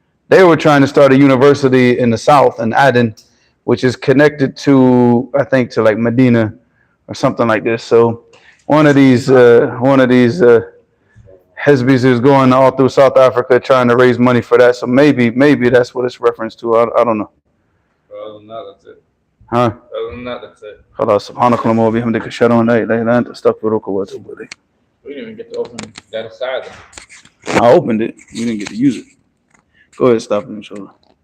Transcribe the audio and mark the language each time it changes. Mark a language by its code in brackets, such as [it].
[en] They were trying to start a university in the south, in Aden, which is connected to, I think, to like Medina or something like this. So one of these Hizbis is going all through South Africa trying to raise money for that. So maybe that's what it's referenced to. I don't know. Other than that, that's it. Huh? Other than that, that's it. [ar] خلاص سبحانك اللهم وبحمدك أشهد أن لا إله إلا أنت أستغفرك وأتوب إليك. [en] We didn't even get to open that aside. I opened it. We didn't get to use it. Go ahead, stop it, inshallah.